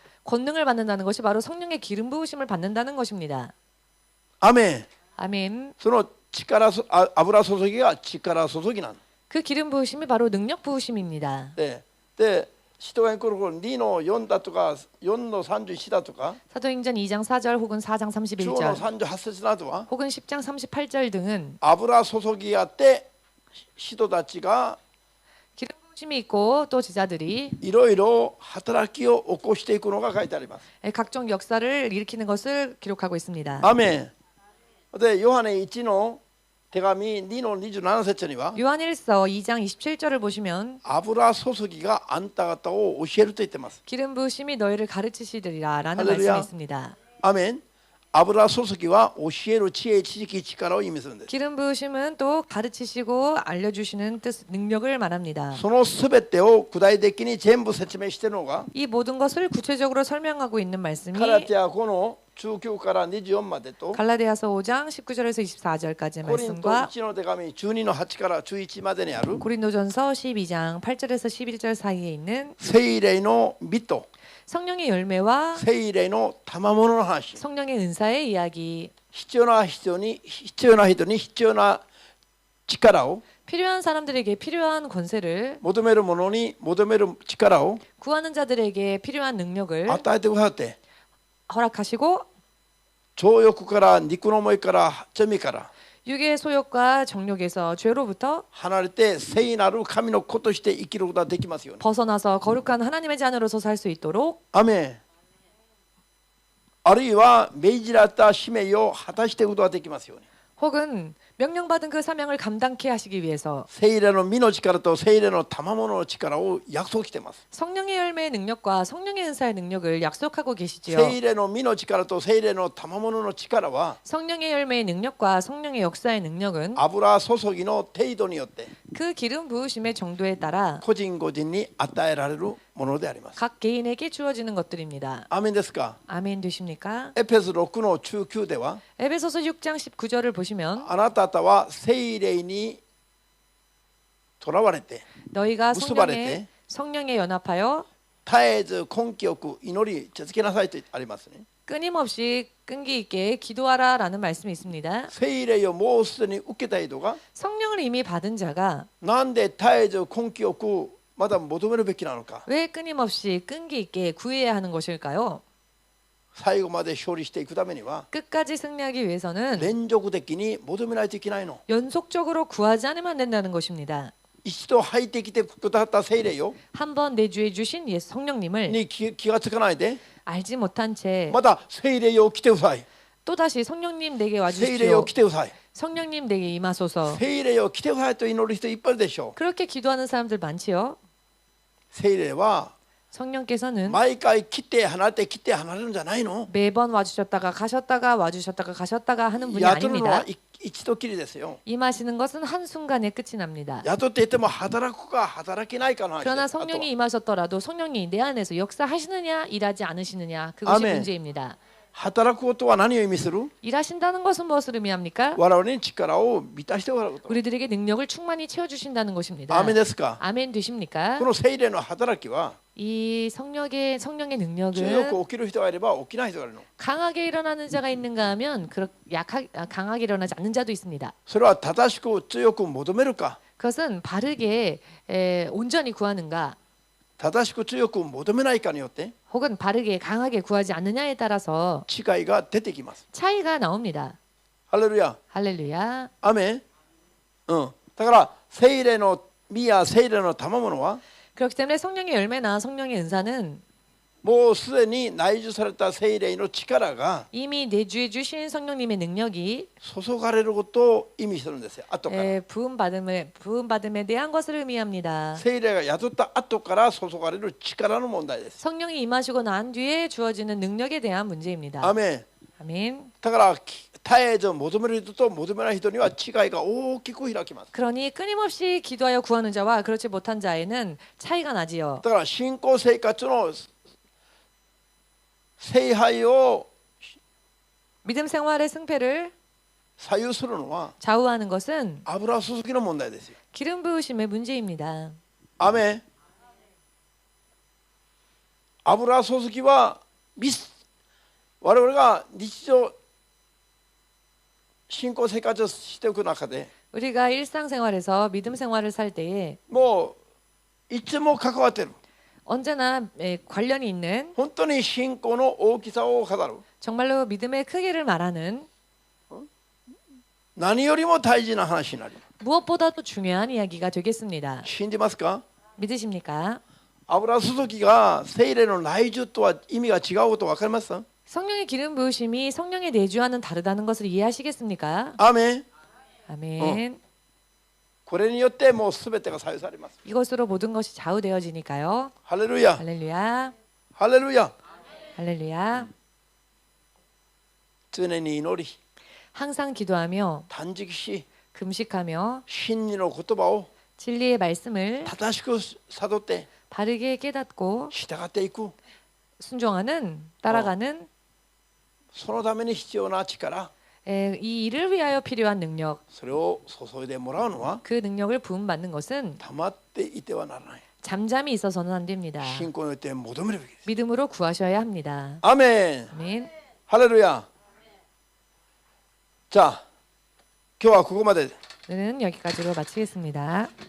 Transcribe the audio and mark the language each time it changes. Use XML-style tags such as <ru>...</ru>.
<ko>권능을 받는다는 것이 바로 성령의 기름 부으심을 받는다는 것입니다.</ko> <ja>アメン</ja> <ko>아멘.</ko> <ja>その油注ぎが力注ぎなんだ</ja> <ko>그 기름 부으심이 바로 능력 부으심입니다.</ko> <ja>で使徒が来る頃2の4だとか4の31だとか</ja> <ko>사도행전 2장 4절 혹은 4장</ko> <ja>10の</ja> <ko>31절</ko> <ja>38節などは</ja> <ko>혹은 10장 38절 등은</ko> <ja>油注ぎあって使徒たちが</ja> <ko>기름 부으심이 있고 또 제자들이</ko> <ja>いろいろ働きを起こしていくのが書いてあります。</ja> <ko>각종 역사를 일으키는 것을 기록하고 있습니다.</ko> <ja>アメン。でヨハネ1の手紙2の27節には</ja> <ko>요한일서 2장 27절을 보시면</ko> <ja>油注ぎがあんた方を教えると言ってます。</ja> <ko>기름 부으심이 너희를 가르치시리라라는 할렐루야. 말씀이 있습니다.</ko> <ja>アメン。油注ぎは教える知恵、知識、力を意味するんです。</ja> <ko>기름 부으심은 또 가르치시고 알려주시는 뜻, 능력을 말합니다.</ko> <ja>そのすべてを具体的に全部説明しているのが</ja> <ko>이 모든 것을 구체적으로 설명하고 있는 말씀이</ko> <ja>ガラティア5の19から24までと</ja> <ko>갈라디아서 5장 19절에서 24절까지의</ko> <ja>コリント</ja> <ko>말씀과</ko> <ja>1の手紙12の8から11までにある</ja> <ko>고린도전서 12장 8절에서 11절 사이에 있는</ko> <ja>聖霊の実と</ja> <ko>성령의 열매와</ko> <ja>聖霊の賜物の話、</ja> <ko>성령의 은사의 이야기,</ko> <ja>必要な人に必要な力を</ja> <ko>필요한 사람들에게 필요한 권세를</ko> <ja>求める者に求める力を</ja> <ko>구하는 자들에게 필요한 능력을</ko> <ja>与えてくださって、</ja> <ko>허락하시고</ko> <ja>情欲から肉の思いから罪から</ja> <ko>육의 소욕과 정욕에서 죄로부터</ko> <ja>離れて聖なる神の子として生きることができますように。</ja> <ko>벗어나서 거룩한 하나님의 자녀로서 살 수 있도록</ko> <ja>アメン。あるいは命じられた使命を果たしていくことができますように。</ja> <ko>혹은 명령받은 그 사명을 감당케 하시기 위해서</ko> <ja>聖霊の実の力と聖霊の賜物の力を約束しています。</ja> <ko>성령의 열매의 능력과 성령의 은사의 능력을 약속하고 계시지요.</ko> <ja>聖霊の実の力と聖霊の賜物の力は</ja> <ko>성령의 열매의 능력과 성령의 역사의 능력은</ko> <ja>油注ぎの程度によって</ja> <ko>그 기름 부으심의 정도에 따라</ko> <ja>個人個人に与えられるものであります。</ja> <ko>각 개인에게 주어지는 것들입니다.</ko> <ja>アーメンですか。</ja> <ko>아멘 되십니까?</ko> <ja>エペス6の19では</ja> <ko>에베소서 6장 19절을 보시면</ko> <ja>あなた方は聖霊にとらわれて</ja> <ko>너희가</ko> <ja>結ばれて</ja> <ko>성령에 성령에 연합하여</ko> <ja>絶えず根気よく祈り続けなさいとありますね。</ja> <ko>끊임없이 끈기 있게 기도하라라는 말씀이 있습니다.</ko> <ja>聖霊をもうすでに受けた人が</ja> <ko>성령을 이미 받은 자가</ko> <ja>なんで絶えず根気よくまだ求めるべきなのか。</ja> <ko>왜 끊임없이 끈기 있게 구해야 하는 것일까요?</ko> <ja>最後まで勝利していくためには</ja> <ko>끝까지 승리하기 위해서는</ko> <ja>連続的に求めないといけないの。</ja> <ko>연속적으로 구하지 않으면 안 된다는 것입니다.</ko> <ja>一度入ってきてくださった聖霊を</ja> <ko>한번 내주해 주신 예수 성령님을</ko> <ja>に気がつかないで</ja> <ko>알지 못한 채</ko> <ja>また聖霊を来てください。</ja> <ko>또다시 성령님 내게</ko> <ja>聖霊を</ja> <ko>와주십시오.</ko> <ja>来てください。</ja> <ko>성령님 내게 임하소서.</ko> <ja>聖霊を来てくださいと祈る人いっぱいいるでしょう。</ja> <ko>그렇게 기도하는 사람들 많지요.</ko> <ja>聖霊は</ja> <ko>성령께서는</ko> <ja>毎回来て離れて来て離れるんじゃないの。</ja> <ko>매번 와주셨다가 가셨다가 와주셨다가 가셨다가 하는 분이</ko> <ja>雇うのは</ja> <ko>아닙니다.</ko> <ja>一度きりですよ。</ja> <ko>임하시는 것은 한순간에 끝이 납니다.</ko> <ja>雇っていても働くか働けないかの話です。</ja> <ko>그러나</ko> <ja>あとは</ja> <ko>성령이 임하셨더라도 성령이 내 안에서 역사하시느냐 일하지 않으시느냐 그것이 아멘. 문제입니다.</ko> <ja>働くことは何を意味する？</ja> <ko>일하신다는 것은 무엇을 의미합니까?</ko> <ja>我々に力を満たしてもらうこと。</ja> <ko>우리들에게 능력을 충만히 채워주신다는 것입니다.</ko> <ja>アーメンですか。</ja> <ko>아멘 되십니까?</ko> <ja>この聖霊の働きは</ja> <ko>이 성령의</ko> <ja>強</ja> <ko>능력은</ko> <ja>く起きる人がいれば起きない人がいるの。</ja> <ko>강하게 일어나는 자가 있는가 하면 강하게 일어나지 않는 자도 있습니다.</ko> <ja>それは正しく強く求めるか、</ja> <ko>그것은 바르게 온전히 구하는가</ko> <ja>正しく強く求めないかによって</ja> <ko>혹은 바르게 강하게 구하지 않느냐에 따라서</ko> <ja>違いが出てきます。</ja> <ko>차이가 나옵니다.</ko> <ja>ハレルヤ。</ja> <ko>할렐루야.</ko> <ja>アーメン。だから聖霊の実や聖霊の賜物は</ja> <ko>그렇기 때문에 성령의 열매나 성령의 은사는</ko> <ja>もうすでに内住された聖霊の力が</ja> <ko>이미 내주해 주신 성령님의 능력이</ko> <ja>注がれることを意味するんですよ。後から</ja> <ko>부음받음에 대한 것을 의미합니다.</ko> <ja>聖霊が宿った後から注がれる力の問題です。</ja> <ko>성령이 임하시고 난 뒤에 주어지는 능력에 대한 문제입니다.</ko> <ja>アーメン。</ja> <ko>아멘.</ko> <ja>だから絶えず求める人と求めない人には違いが大きく開きます。</ja> <ko>그러니 끊임없이 기도하여 구하는 자와 그렇지 못한 자에는 차이가 나지요.</ko> <ja>だから信仰生活の聖杯を</ja> <ko>믿음 생활의 승패를</ko> <ja>左右するのは</ja> <ko>좌우하는 것은</ko> <ja>油注ぎの問題ですよ。</ja> <ko>기름 부으심의 문제입니다.</ko> <ja>アーメン。油注ぎは我々が日常信仰生活をしていく中で</ja> <ko>우리가 일상생활에서 믿음 생활을 살 때에</ko> <ja>もういつも関わっている。</ja> <ko>언제나 관련이 있는</ko> <ja>本当に信仰の大きさを語る。</ja> <ko>정말로 믿음의 크기를 말하는</ko> <ja>何よりも大事な話になります。</ja> <ko>무엇보다도 중요한 이야기가 되겠습니다.</ko> <ja>信じますか？</ja> <ko>믿으십니까?</ko> <ja>油注ぎが聖霊の内住とは意味が違うこと分かります？</ja> <ko>성령의 기름 부으심이 성령의 내주와는 다르다는 것을 이해하시겠습니까?</ko> <ja>アーメン。</ja> <ko>아멘.</ko> <ja>これによってもうすべてが左右されます。</ja> <ko>이것으로 모든 것이 좌우되어지니까요.</ko> <ja>ハレルヤ、</ja> <ko>할렐루야.</ko> <ja>ハレルヤ。</ja> <ko>할렐루야.</ko> <ja>常に祈り、</ja> <ko>항상 기도하며</ko> <ja>断食し、</ja> <ko>금식하며</ko> <ja>真理の言葉を</ja> <ko>진리의 말씀을</ko> <ja>正しく悟って</ja> <ko>바르게 깨닫고</ko> <ja>従っていく。</ja> <ko>순종하는 따라가는</ko> <ja>そのために必要な力、</ja> <ko>이 일을 위하여 필요한 능력,</ko> <ja>それを注いでもらうのは</ja> <ko>그 능력을 부음받는 것은</ko> <ja>溜まっていてはならない。</ja> <ko>잠잠이 있어서는 안 됩니다.</ko> <ja>信仰によって求めるべきです。</ja> <ko>믿음으로 구하셔야 합니다.</ko> <ja>アーメン。</ja> <ko>아멘.</ko> <ja>ハレルヤ。じゃあ今日はここまで。</ja> <ko>는 여기까지로 마치겠습니다.</ko>